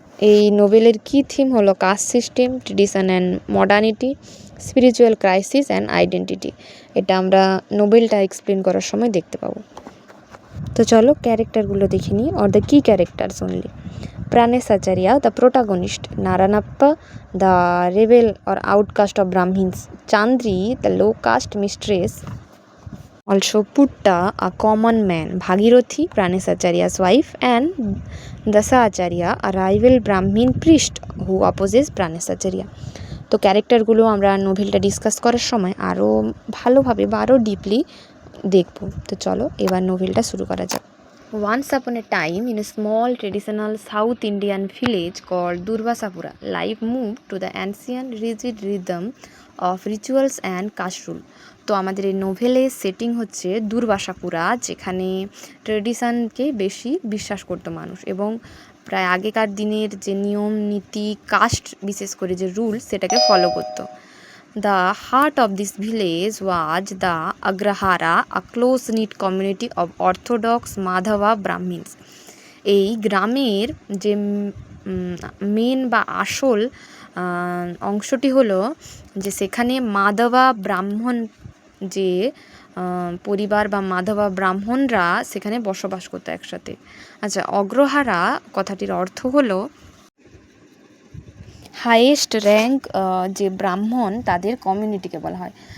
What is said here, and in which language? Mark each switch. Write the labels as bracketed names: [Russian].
[Bangla] এই নোভেলের কি থিম হলো [English] Caste system, tradition and modernity, spiritual crisis and identity. [Bangla] এটা আমরা নোভেলটা এক্সপ্লেন করার সময় দেখতে পাবো। তো চলো ক্যারেক্টারগুলো দেখে নিই, [English] Or the key characters only. Pranesh Acharya, the protagonist, Naranappa, the rebel or outcast of Brahmins, Chandri, the low caste mistress, also Putta, a common man, Bhagirathi, Pranesh Acharya's wife, and Dasa Acharya, a rival Brahmin priest who opposes Pranesh Acharya. [Bangla] তো ক্যারেক্টারগুলো আমরা নোভেলটা discuss করার সময় আরও ভালোভাবে বা আরও deeply দেখব। তো চলো এবার নোভেলটা শুরু করা যাক। [English] Once upon a time, in a small traditional South Indian village called Durvasapura, life moved to the ancient rigid rhythm of rituals and caste rule. [Bangla] তো আমাদের এই নোভেলের সেটিং হচ্ছে দুর্বাসাপুরা, যেখানে ট্রেডিশনকে বেশি বিশ্বাস করতো মানুষ এবং প্রায় আগেকার দিনের যে নিয়ম নীতি কাস্ট বিশেষ করে যে রুল সেটাকে ফলো করতো। [English] The heart of this village was the Agrahara, a close-knit community of Orthodox Madhava Brahmins. [Bangla] এই গ্রামের যে মেন বা আসল অংশটি হলো যে সেখানে মাধবা ব্রাহ্মণ যে পরিবার বা মাধবা ব্রাহ্মণরা সেখানে বসবাস করতো একসাথে। আচ্ছা, অগ্রহারা কথাটির অর্থ হলো হাইয়েস্ট র্যাঙ্ক যে ব্রাহ্মণ তাদের কমিউনিটিকে বলা হয়।